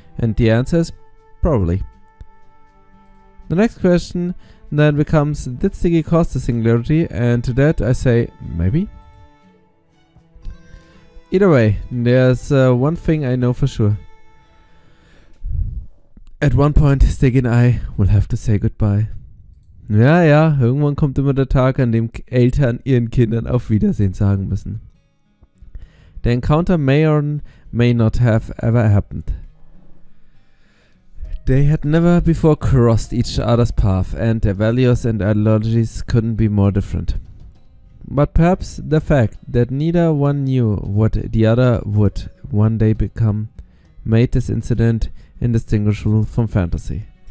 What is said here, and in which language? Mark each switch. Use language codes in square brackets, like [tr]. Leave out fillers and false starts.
[en] And the answer is, probably. The next question then becomes, did Sticky cause the singularity? And to that I say, maybe? Either way, there's one thing I know for sure. At one point, Sticky and I will have to say goodbye. [de] Ja, irgendwann kommt immer der Tag, an dem Eltern ihren Kindern auf Wiedersehen sagen müssen. [en] The encounter may or may not have ever happened. They had never before crossed each other's path, and their values and ideologies couldn't be more different. But perhaps the fact that neither one knew what the other would one day become made this incident indistinguishable from fantasy.